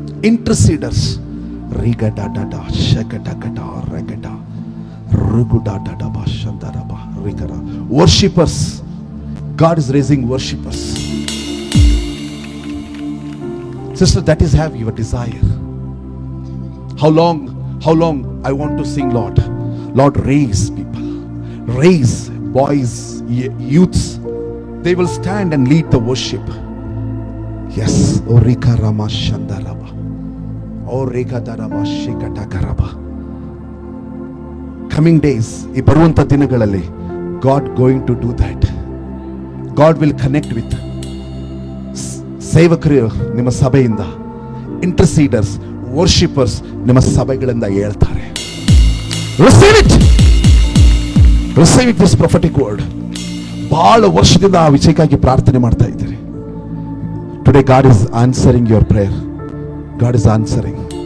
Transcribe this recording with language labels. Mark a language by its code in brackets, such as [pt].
[en] Interceders ರಿಗಡಡಡ ಶಗಡಗಡ ರಗಡ ರುಗುಡಡಡಬ ಶಂದರಬ ರಿಗರ. Worshippers. God is raising worshippers. Sister, that is have your desire. How long I want to sing, Lord. Lord, raise people. Raise boys, youths. They will stand and lead the worship. Yes. Orika Rama Shandaraba. Orika Daraba Shikatakaraba. Coming days, [kn] ಈ ಬರುವಂತ ದಿನಗಳಲ್ಲಿ [en] God going to do that. God will connect with [kn] ಸೇವಕರು ನಿಮ್ಮ ಸಭೆಯಿಂದ, ಇಂಟರ್ಸೀಡರ್ಸ್, worshippers ನಿಮ್ಮ ಸಭೆಗಳಿಂದ ಹೇಳ್ತಾರೆ. [en] Receive it, receive it this prophetic word. [kn] ಬಹಳ ವರ್ಷದಿಂದ ಆ ವಿಷಯಕ್ಕಾಗಿ ಪ್ರಾರ್ಥನೆ ಮಾಡ್ತಾ ಇದ್ದೀರಿ. [en] Today God is answering your prayer. God is answering.